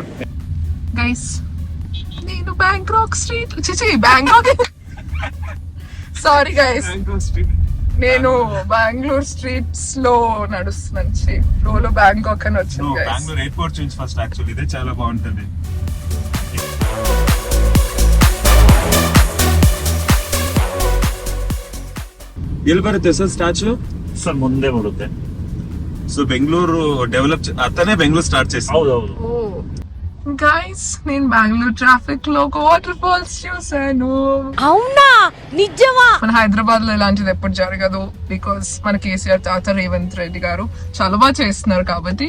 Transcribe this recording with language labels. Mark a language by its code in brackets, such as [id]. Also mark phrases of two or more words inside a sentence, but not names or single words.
[te] గైస్, నేను బ్యాంకాక్ స్ట్రీట్ బ్యాంకాక్ [en] sorry guys, [te] నేను బెంగళూరు స్ట్రీట్స్ లో నడుస్తున్నాను. ఫ్లోలో బ్యాంకాక్ అని వచ్చింది. బెంగళూరు ఎయిర్పోర్ట్ నుంచి [en] first actually [te] ఇదే చాలా బాగుంటుంది. [kn] ಎಲ್ಲಿ ಬರುತ್ತೆ [en] sir statue? [kn] ಸರ್ ಮುಂದೆ ಬರುತ್ತೆ. [te] సో బెంగళూరు డెవలప్ అతనే బెంగళూరు స్టార్ట్ చేసి. [kn] ಹೌದೌದು. [te] గైస్, నేను బెంగళూరు ట్రాఫిక్ లో ఒక [en] water falls [te] చూసాను. అవునా, నిజమా? మన హైదరాబాద్ లో ఇలాంటిది ఎప్పుడు జరగదు. బికాస్ మన కేసీఆర్ తాత రేవంత్ రెడ్డి గారు చాలా బాగా చేస్తున్నారు కాబట్టి.